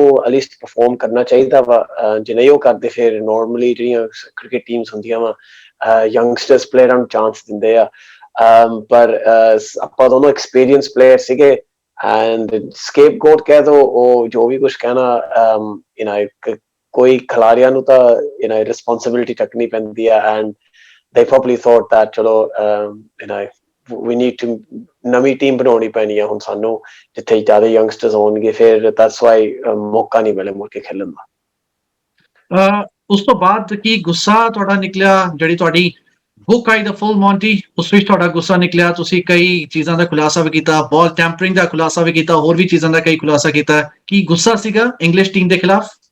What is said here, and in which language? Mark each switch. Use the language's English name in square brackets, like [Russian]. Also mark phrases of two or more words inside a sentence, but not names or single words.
[Punjabi] ਐਟਲੀਸਟ ਪਰਫਾਰਮ ਕਰਨਾ ਚਾਹੀਦਾ ਵਾ, ਜੇ ਨਹੀਂ ਉਹ ਕਰਦੇ ਫਿਰ ਨੋਰਮਲੀ ਜਿਹੜੀਆਂ [English] cricket teams [Punjabi] ਹੁੰਦੀਆਂ ਵਾ [English] youngsters players [Punjabi] ਨੂੰ ਚਾਂਸ ਦਿੰਦੇ ਆ, ਪਰ ਆਪਾਂ ਦੋਨੋਂ [English] experience player [Punjabi] ਸੀਗੇ, [English] and scapegoat [Punjabi] ਕਹਿ ਦੋ, ਉਹ ਜੋ ਵੀ ਕੁਝ ਕਹਿਣਾ, ਕੋਈ ਖਿਲਾੜੀਆਂ ਨੂੰ ਤਾਂ ਰਿਸਪੌਂਸਿਬਿਲਿਟੀ ਚੱਕਣੀ ਪੈਂਦੀ ਆ, ਐਂਡ [English] they probably thought that [Punjabi] ਚਲੋ [English] we need to [Punjabi] ਨਵੀਂ ਟੀਮ ਬਣਾਉਣੀ ਪੈਣੀ ਆ ਹੁਣ ਸਾਨੂੰ, ਜਿੱਥੇ ਜ਼ਿਆਦਾ ਯੰਗਸਟਰਸ ਹੋਣਗੇ, ਫਿਰ [English] that's why [Punjabi] ਮੌਕਾ ਨਹੀਂ ਮਿਲਿਆ ਮੁੜ ਕੇ ਖੇਲਣ ਦਾ। ਉਸ ਤੋਂ ਬਾਅਦ ਕੀ ਗੁੱਸਾ ਤੁਹਾਡਾ ਨਿਕਲਿਆ? ਜਿਹੜੀ ਤੁਹਾਡੀ ਬੁੱਕ ਆਈ ਦ ਫੁੱਲ ਮੌਂਟੀ, ਉਸ ਵਿੱਚ ਤੁਹਾਡਾ ਗੁੱਸਾ ਨਿਕਲਿਆ, ਤੁਸੀਂ ਕਈ ਚੀਜ਼ਾਂ ਦਾ ਖੁਲਾਸਾ ਵੀ ਕੀਤਾ, [English] ball tampering [Punjabi] ਦਾ ਖੁਲਾਸਾ ਵੀ ਕੀਤਾ, ਹੋਰ ਵੀ ਚੀਜ਼ਾਂ ਦਾ ਕਈ ਖੁਲਾਸਾ ਕੀਤਾ। ਕੀ ਗੁੱਸਾ ਸੀਗਾ ਇੰਗਲਿਸ਼ ਟੀਮ ਦੇ ਖਿਲਾਫ?